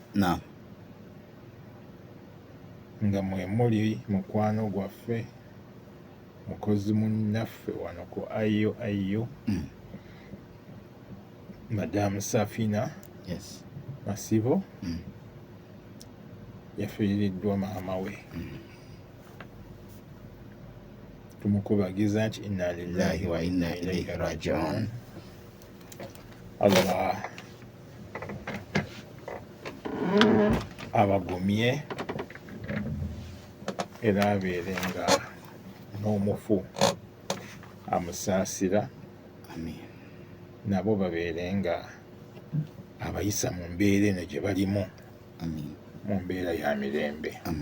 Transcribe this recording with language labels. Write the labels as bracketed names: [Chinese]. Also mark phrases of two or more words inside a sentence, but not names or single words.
[Ganda] Nga mwe muli mukwano gwaffe mukozi munnaffe wano ku ayo Madam Safina Masibo yafiiriddwa maama we. Tumukubagiza nti [Arabic] إنا لله وإنا إليه راجعون. [Ganda] Allah abagumye era abeerenga n'omufu amusaasira. Nabo babeerenga abayisa mu mbeera eno gye balimu mu mbeera ya mirembe.